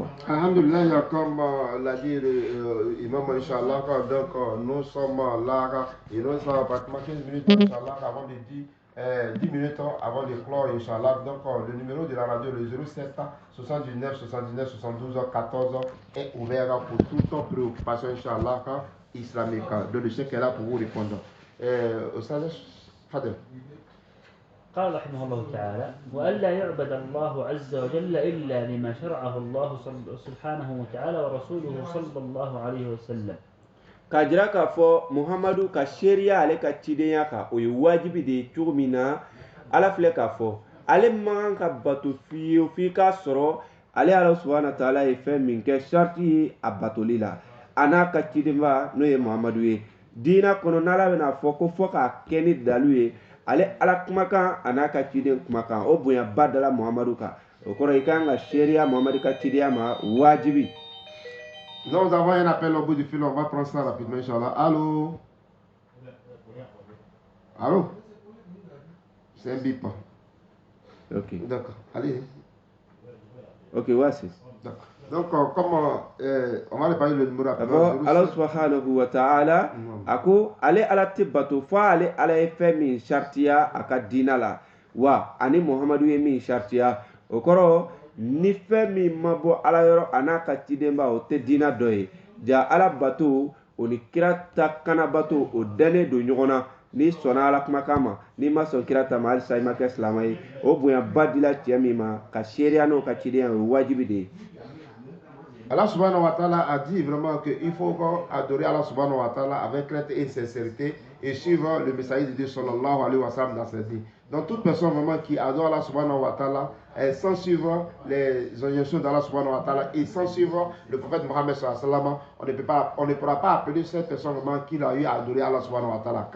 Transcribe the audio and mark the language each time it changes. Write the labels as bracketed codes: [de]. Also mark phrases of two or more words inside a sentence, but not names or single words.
[fr] Alhamdulillah, comme l'a dit Imam, inshallah, donc nous sommes là et nous sommes pratiquement 15 minutes inshallah avant de dire 10 minutes avant de clore inshallah. Donc le numéro de la radio, le 07 79 72 14 est ouvert pour toute préoccupation inshallah islamique. Donc le chef est là pour vous répondre. [ar] فضل. قال رحمه الله تعالى وألا يعبد الله عز وجل إلا لما شرعه الله سبحانه وتعالى ورسوله صلى الله عليه وسلم. [bm] kajira ka fɔ Muhammadu ka sharia ale ka cidenya ka o ye wajibi de ye cogo min na ala filɛ ka fɔ ale man ka bato fiyewu f'i ka sɔrɔ ale ala [ar] سبحانه وتعالى [bm] ye fɛn min kɛ sharti ye a batoli la a n'a ka cidenba n'o ye Muhammadu ye diina kɔnɔ n'ala bɛna fɔ ko fɔ k'a kɛ ni dalu ye ale ala kumakan a n'a ka ciden kumakan o bonya ba dala Muhammadu kan o kɔrɔ i kan ka sharia Muhammadu ka cidenya ma wajibi. [fr] Nous avons un appel au bout du fil, on va prendre ça rapidement, Inch'Allah. Allô? Allô? C'est un bip. Ok. D'accord, allez. Ok, voici. D'accord. Donc, comme on va parler le numéro rapidement. [ar] الله سبحانه وتعالى, [bm] ako ale ala tibato fa ale ala ye fɛn min shartiya a ka diina la wa ani Muhammadu ye min shartiya o kɔrɔ ni fɛn min ma bɔ ala yɔrɔ a n'a ka cidenba o tɛ diina dɔ ye ja ala bato oni kira ta kana bato o dane do ɲɔgɔnna ni sɔnna ala kumakan ma ni ma sɔn kira ta ma halisa i ma kɛ silama ye o bonya ba dila cɛ min ma ka seereya n'o ka cidenya o ye wajibi de ye. [ar] الله سبحانه وتعالى [fr] a dit vraiment qu'il faut adorer [ar] الله سبحانه وتعالى [fr] avec crainte et sincérité et suivre le message de Dieu [ar] صلى الله عليه وسلم [fr] dans ses dits. Donc toute personne vraiment qui adore [ar] الله سبحانه وتعالى [fr] sans suivre les injonctions d'Allah [ar] سبحانه وتعالى [fr] et sans suivre le prophète Mohammed [ar] صلى الله عليه وسلم, [fr] on ne pourra pas appeler cette personne vraiment qui a eu à adorer [ar] الله سبحانه وتعالى.